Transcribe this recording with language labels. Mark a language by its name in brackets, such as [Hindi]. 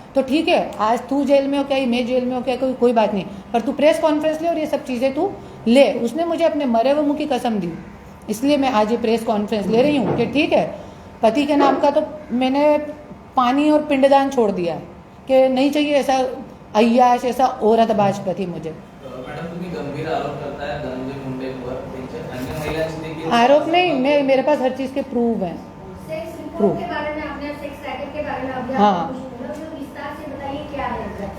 [Hindi] तो ठीक है, आज तू जेल में हो क्या, मैं जेल में हो क्या, कोई बात नहीं, पर तू प्रेस कॉन्फ्रेंस ले और ये सब चीज़ें तू ले। उसने मुझे अपने मरे हुए मुँह की कसम दी, इसलिए मैं आज ये प्रेस कॉन्फ्रेंस ले रही हूँ कि ठीक है, पति के नाम का तो मैंने पानी और पिंडदान छोड़ दिया है कि नहीं चाहिए ऐसा अय्याश, ऐसा औरतबाज पति मुझे। [Marathi] मॅडम तुम्ही गंभीर आरोप करताय धनंजय मुंडेंवर, त्यांच्या अन्य महिलांची देखील [Hindi] आरोप नहीं, मेरे पास हर चीज़ के प्रूफ हैं। प्रूफ के बारे में आपने सेक्स रैकेट के बारे में आपने हाँ, विस्तार से बताइए क्या है।